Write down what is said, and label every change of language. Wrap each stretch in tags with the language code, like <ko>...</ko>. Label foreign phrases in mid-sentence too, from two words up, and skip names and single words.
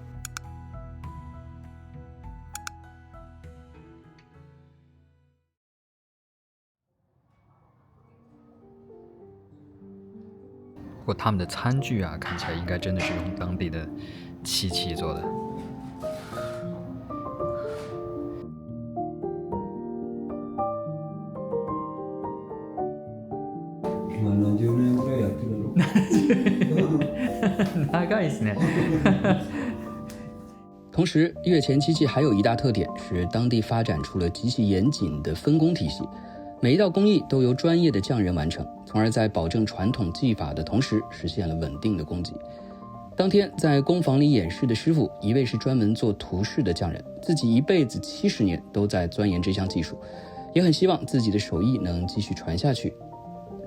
<zh>不過他們的餐具啊，看起來應該真的是用當地的漆器做的。</zh> <ja>70年ぐらいやってるの。長いですね。</ja> <zh>同時，越前漆器還有一大特點是當地發展出了極其嚴謹的分工體系，每一道工藝都由專業的匠人完成，從而在保證傳統技法的同時，實現了穩定的供給。當天在工坊裡演示的師傅，一位是專門做塗飾的匠人，自己一輩子70年都在鑽研這項技術，也很希望自己的手藝能繼續傳下去。</zh>